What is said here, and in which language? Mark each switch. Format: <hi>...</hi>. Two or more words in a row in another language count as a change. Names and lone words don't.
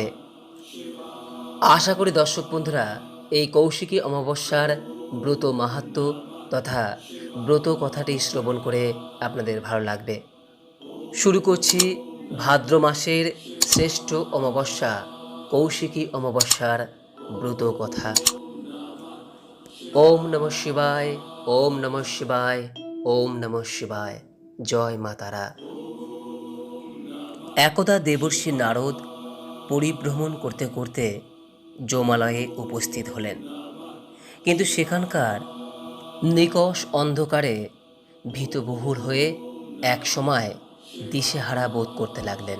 <bn>আশা করি দর্শক বন্ধুরা, এই কৌশিকী অমাবস্যার ব্রত মাহাত্ম্য তথা ব্রত কথাটি শ্রবণ করে আপনাদের ভালো লাগবে। শুরু করছি ভাদ্র মাসের শ্রেষ্ঠ অমাবস্যা কৌশিকী অমাবস্যার ব্রত কথা।</bn> <sa>ওম নমঃ শিবায়। ওম নমঃ শিবায়। ওম নমঃ শিবায়।</sa> <bn>জয় মা তারা। একদা দেবর্ষি নারদ পরিভ্রমণ করতে করতে যমালয়ে উপস্থিত হলেন, কিন্তু সেখানকার নিকষ অন্ধকারে ভীতবিহ্বল হয়ে এক সময় দিশেহারা বোধ করতে লাগলেন।</bn>